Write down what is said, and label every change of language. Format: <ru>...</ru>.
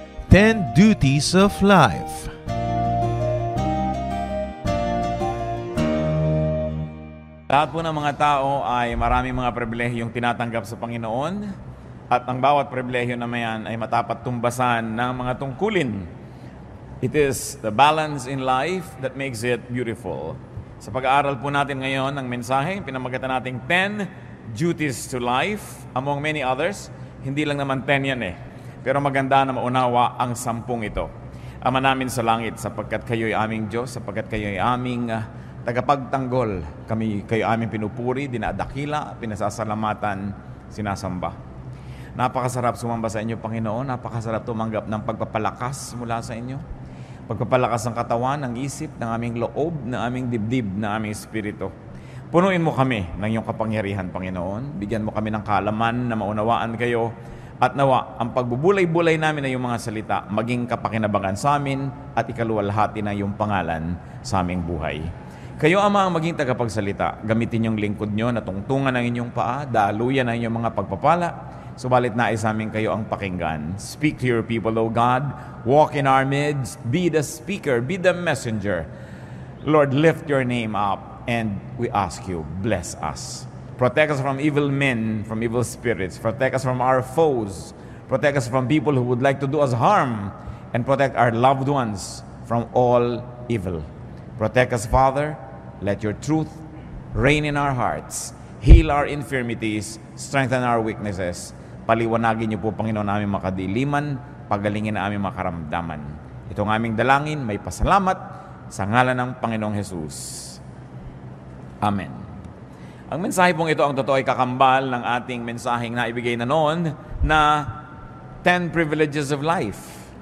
<en>10 Duties of Life.</en> <tl>Lahat po ng mga tao ay maraming mga pribilehiyong tinatanggap sa Panginoon at ang bawat pribilehyo na mayan ay matapat tumbasan ng mga tungkulin.</tl> <en>It is the balance in life that makes it beautiful.</en> <tl>Sa pag-aaral po natin ngayon ng mensahe, pinamagatan nating</tl> <en>10 duties to life, among many others.</en> <tl>Hindi lang naman 10 yan pero maganda na maunawa ang 10 ito. Ama namin sa langit, sapagkat kayo'y aming Diyos, sapagkat kayo'y aming tagapagtanggol, kayo aming pinupuri, dinadakila, pinasasalamatan, sinasamba. Napakasarap sumamba sa inyo, Panginoon. Napakasarap tumanggap ng pagpapalakas mula sa inyo. Pagpapalakas ng katawan, ng isip, ng aming loob, ng aming dibdib, ng aming espiritu. Punuin mo kami ng iyong kapangyarihan, Panginoon. Bigyan mo kami ng kaalaman na maunawaan kayo. At nawa, ang pagbubulay-bulay namin na iyong mga salita, maging kapakinabangan sa amin at ikaluwalhati na iyong pangalan sa aming buhay. Kayo, Ama, ang maging tagapagsalita. Gamitin yung lingkod nyo na tungtungan ng inyong paa, daluyan ng inyong mga pagpapala. Subalit nais namin kayo ang pakinggan.</tl> <en>Speak to your people, O God. Walk in our midst. Be the speaker. Be the messenger. Lord, lift your name up. And we ask you, bless us. Protect us from evil men, from evil spirits. Protect us from our foes. Protect us from people who would like to do us harm. And protect our loved ones from all evil. Protect us, Father. Let your truth reign in our hearts. Heal our infirmities. Strengthen our weaknesses.</en> <tl>Paliwanagin niyo po, Panginoon, aming makadiliman, pagalingin na aming makaramdaman. Itong aming dalangin, may pasalamat sa ngalan ng Panginoong Jesus. Amen. Ang mensahe pong ito, ang totoo ay kakambal ng ating mensaheng na ibigay na noon na</tl> <en>10 privileges of life.</en>